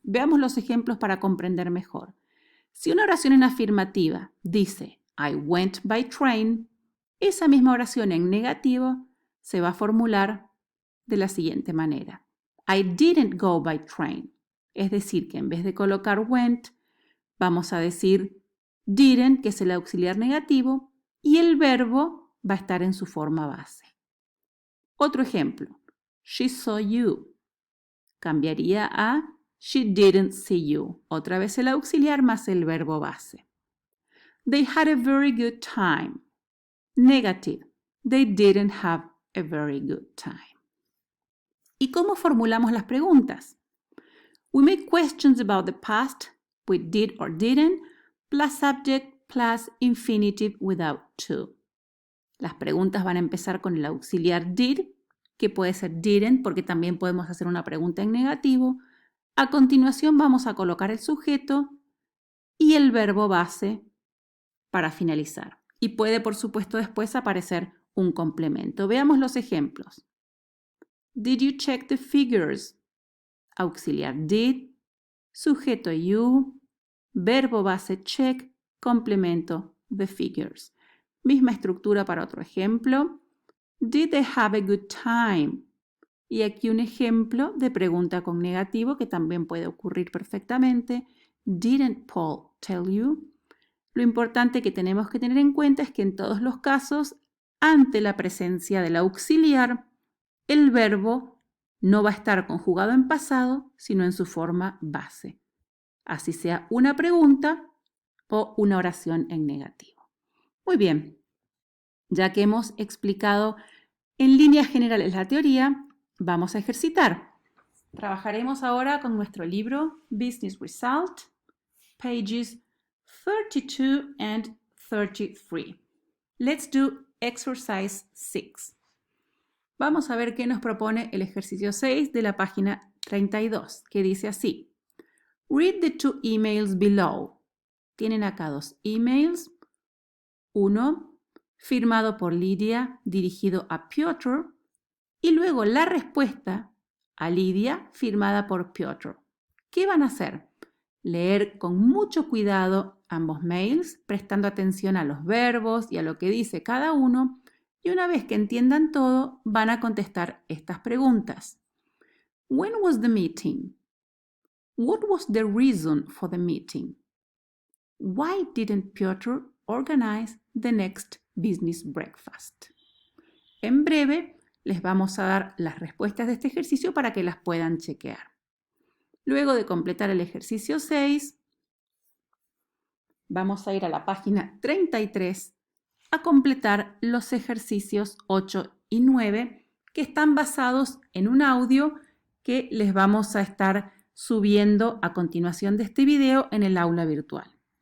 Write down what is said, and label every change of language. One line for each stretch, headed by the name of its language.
Spanish: Veamos los ejemplos para comprender mejor. Si una oración en afirmativa dice
English: I went by train,
Spanish: esa misma oración en negativo se va a formular de la siguiente manera.
English: I didn't go by train.
Spanish: Es decir, que en vez de colocar went, vamos a decir didn't, que es el auxiliar negativo, y el verbo va a estar en su forma base. Otro ejemplo.
English: She saw you.
Spanish: Cambiaría a
English: she didn't see you.
Spanish: Otra vez el auxiliar más el verbo base.
English: They had a very good time. Negative. They didn't have a very good time.
Spanish: ¿Y cómo formulamos las preguntas?
English: We make questions about the past with did or didn't, plus subject, plus infinitive without to.
Spanish: Las preguntas van a empezar con el auxiliar did, que puede ser didn't, porque también podemos hacer una pregunta en negativo. A continuación vamos a colocar el sujeto y el verbo base para finalizar. Y puede, por supuesto, después aparecer un complemento. Veamos los ejemplos.
English: Did you check the figures?
Spanish: Auxiliar did, sujeto you, verbo base check, complemento the figures. Misma estructura para otro ejemplo.
English: Did they have a good time?
Spanish: Y aquí un ejemplo de pregunta con negativo que también puede ocurrir perfectamente.
English: Didn't Paul tell you?
Spanish: Lo importante que tenemos que tener en cuenta es que en todos los casos, ante la presencia del auxiliar, el verbo no va a estar conjugado en pasado, sino en su forma base. Así sea una pregunta o una oración en negativo. Muy bien, ya que hemos explicado en líneas generales la teoría, vamos a ejercitar. Trabajaremos ahora con nuestro libro Business Result,
English: pages 32 and 33. Let's do exercise 6.
Spanish: Vamos a ver qué nos propone el ejercicio 6 de la página 32, que dice así.
English: Read the two emails below.
Spanish: Tienen acá dos emails. Uno, firmado por Lidia, dirigido a Piotr, y luego la respuesta a Lidia, firmada por Piotr. ¿Qué van a hacer? Leer con mucho cuidado ambos mails, prestando atención a los verbos y a lo que dice cada uno, y una vez que entiendan todo, van a contestar estas preguntas.
English: When was the meeting? What was the reason for the meeting? Why didn't Piotr organize the next business breakfast?
Spanish: En breve, les vamos a dar las respuestas de este ejercicio para que las puedan chequear. Luego de completar el ejercicio 6, vamos a ir a la página 33 a completar los ejercicios 8 y 9 que están basados en un audio que les vamos a estar subiendo a continuación de este video en el aula virtual.